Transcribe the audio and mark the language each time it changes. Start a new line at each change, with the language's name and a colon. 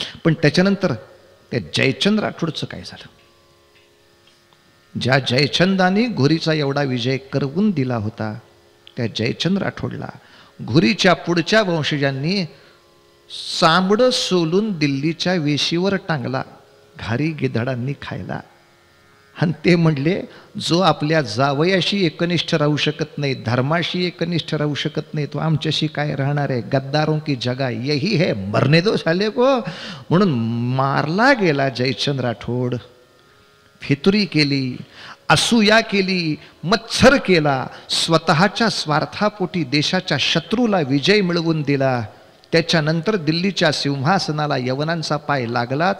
Marathi: पण त्याच्यानंतर त्या जयचंद राठोडचं काय झालं? ज्या जयचंदाने घुरीचा एवढा विजय करवून दिला होता, त्या जयचंद राठोडला घुरीच्या पुढच्या वंशजांनी चांबडं सोलून दिल्लीच्या वेशीवर टांगला घारी गिधाडांनी खायला. आणि ते म्हणले, जो आपल्या जावयाशी एकनिष्ठ राहू शकत नाही, धर्माशी एकनिष्ठ राहू शकत नाही, तो आमच्याशी काय राहणार आहे?
Hindi: गद्दारों की जगह यही है, मरने दो साले को.
Marathi: म्हणून मारला गेला जयचंद राठोड. फितुरी केली, असूया केली, मत्सर केला, स्वतःच्या स्वार्थापोटी देशाच्या शत्रूला विजय मिळवून दिला. त्याच्यानंतर दिल्लीच्या सिंहासनाला यवनांचा पाय लागला.